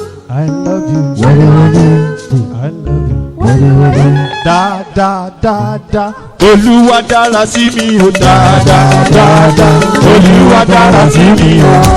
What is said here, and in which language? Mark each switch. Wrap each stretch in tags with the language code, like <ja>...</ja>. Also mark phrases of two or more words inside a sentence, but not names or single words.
<en>I love you.</en> <yo>Wẹ́rẹ́, wẹ́rẹ́.</yo> <en>I love you.</en> <yo>Wẹ́rẹ́, wẹ́rẹ́. Da, da, da, da. Olúwa dára sí mi o. Da, da, da, da. Olúwa dára sí mi o.</yo>